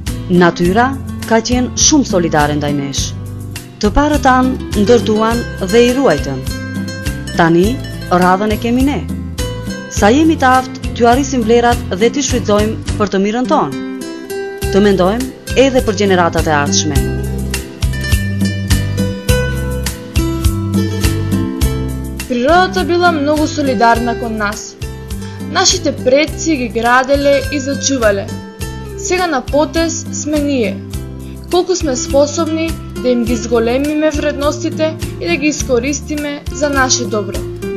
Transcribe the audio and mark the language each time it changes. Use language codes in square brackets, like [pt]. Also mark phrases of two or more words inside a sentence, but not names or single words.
[sq] Natyra ka qenë shumë solidare ndaj nesh. Të parët tanë ndërtuan dhe i ruajtën. Tani, radhën e kemi ne. Sa jemi të aftë, t'ju arrisim vlerat dhe t'i shfrytëzojmë për të mirën tonë. Të mendojmë edhe për gjeneratat e ardhshme. [mk] Природата била многу солидарна кон нас. Нашите предци ги граделе и зачувале. Сега на потез сме ние. Колку сме способни да им ги зголемиме вредностите и да ги искористиме за наше добро.